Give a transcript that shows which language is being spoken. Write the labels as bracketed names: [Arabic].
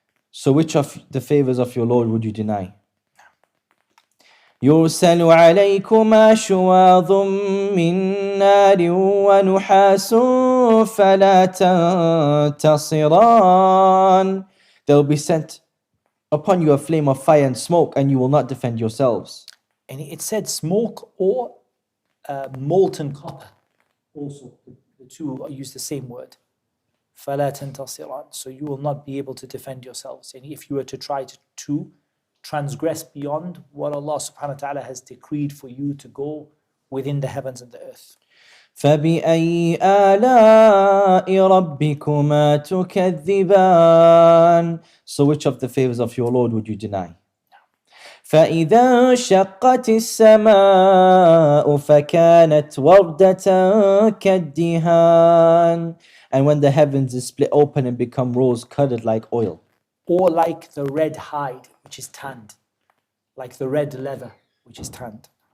[English] So which of the favors of your Lord would you deny? [Arabic] يرسل عليكما شواظ من نار ونحاس فلا تنتصران. [English] There will be sent upon you a flame of fire and smoke, and you will not defend yourselves. And it said smoke or molten copper. Also, the two use the same word. [Arabic] فلا تنتصران. [English] So you will not be able to defend yourselves. And if you were to try to transgress beyond what Allah subhanahu wa ta'ala has decreed for you to go within the heavens and the earth. [Arabic] فبأي آلاء ربكما تكذبان. [English] So which of the favors of your Lord would you deny? [Arabic] فإذا انشقت السماء فكانت وردة كالدهان. [English] And when the heavens is split open and become rose colored like oil. Or like the red hide, which is tanned. Like the red leather, which is tanned.